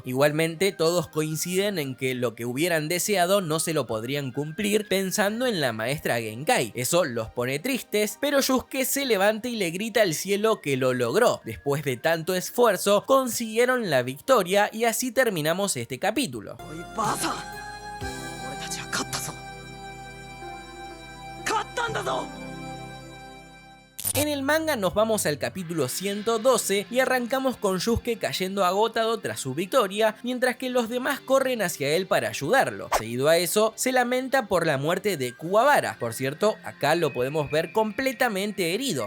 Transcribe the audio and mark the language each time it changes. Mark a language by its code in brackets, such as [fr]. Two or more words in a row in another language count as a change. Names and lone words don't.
[es] Igualmente, todos coinciden en que lo que hubieran deseado no se lo podrían cumplir, pensando en la maestra Genkai. Eso los pone tristes, pero Yusuke se levanta y le grita al cielo que lo logró. Después de tanto esfuerzo, consiguieron la victoria y así terminamos este capítulo. [ja] おいばあさん、俺たちは勝ったぞ。勝ったんだぞ。 [es] En el manga nos vamos al capítulo 112 y arrancamos con Yusuke cayendo agotado tras su victoria, mientras que los demás corren hacia él para ayudarlo. Seguido a eso, se lamenta por la muerte de Kuwabara. Por cierto, acá lo podemos ver completamente herido.